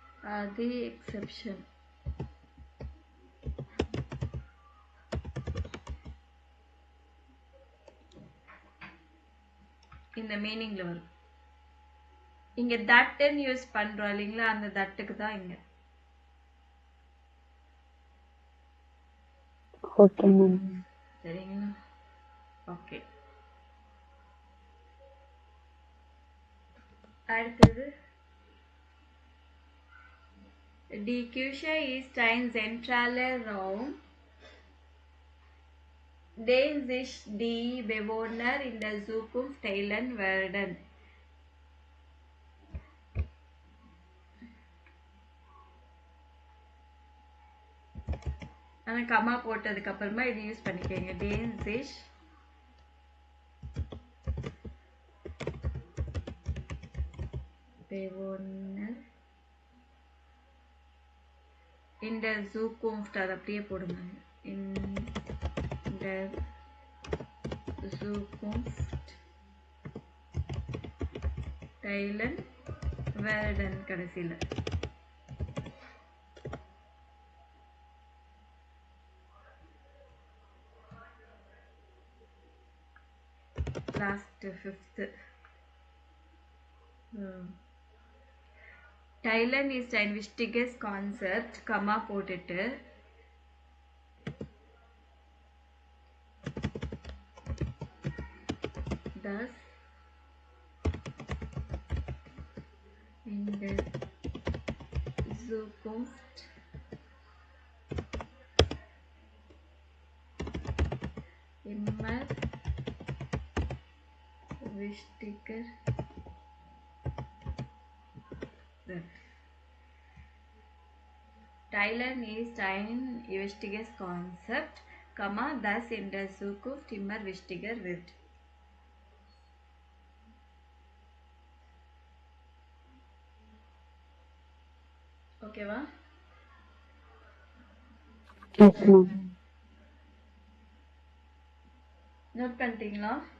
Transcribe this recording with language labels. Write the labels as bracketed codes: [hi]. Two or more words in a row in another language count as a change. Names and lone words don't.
[en] are the exception. [ta] இந்த மீனிங்ல வரும். இங்க தட்ன்னு யூஸ் பண்றோம் இல்லைங்களா, அந்த தட்டுக்கு தான் இங்க. [en] okay ma'am. [ta] சரிங்களா? ஓகே. [de] அடுத்தது Die Küche ist ein zentraler Raum, den sich die Bewohner in der Zukunft teilen werden. [ta] ஆனால் கமா போட்டதுக்கு அப்புறமா இது யூஸ் பண்ணிக்கோங்க. [de] den sich Bewohner in der Zukunft, [ta] அது அப்படியே போடுங்க. [de] in der Zukunft teilen werden கடைசியில். [en] last fifth. [de] Teilen ist ein wichtiges Konzept, [ta] கமா போட்டுட்டு [de] das in der Zukunft immer wichtiger wird. Teilen ist ein wichtiges Konzept, das in der Zukunft immer wichtiger wird. [ta] ஓகேவா? [en] yes ma'am. [ta] நோட் பண்ணிட்டீங்களா?